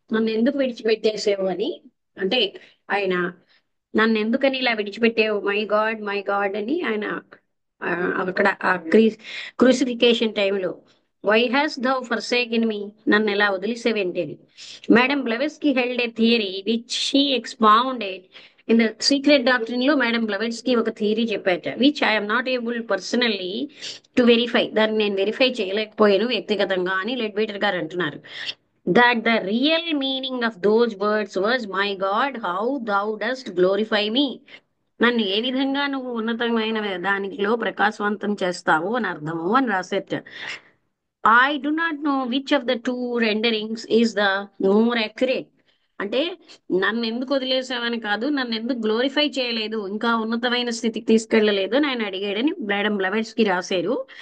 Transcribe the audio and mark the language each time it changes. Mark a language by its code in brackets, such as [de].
[te] నన్ను ఎందుకు విడిచిపెట్టేసావు అని. అంటే ఆయన నన్ను ఎందుకని ఇలా విడిచిపెట్టావు, [en] my god [te] అని ఆయన ఆ, అక్కడ ఆ క్రూసిఫికేషన్ టైంలో [en] why has thou forsaken me, [te] నన్ను ఎలా వదిలేసేవేంటి అని. [en] Madam Blavatsky held a theory which she expounded in the Secret Doctrine లో. [te] మేడం బ్లెవెట్స్కీ ఒక theory చెప్పాట, [en] Which I'm not able personally to verify. [te] దాన్ని నేను వెరిఫై చేయలేకపోయాను వ్యక్తిగతంగా అని లెడ్బీటర్ గారు అంటున్నారు. [en] That the real meaning of those words was, my God, how thou dost glorify me. [te] నన్ను ఏ విధంగా నువ్వు ఉన్నతమైన దానిలో ప్రకాశవంతం చేస్తావు అని అర్థము అని రాసేట. [en] I do not know which of the two renderings is the more accurate. [te] అంటే నన్ను ఎందుకు వదిలేసావని కాదు, నన్ను ఎందుకు గ్లోరిఫై చేయలేదు, ఇంకా ఉన్నతమైన స్థితికి తీసుకెళ్ళలేదు అని ఆయన అడిగాడని మేడం బ్లెవెట్స్ కి రాశారు.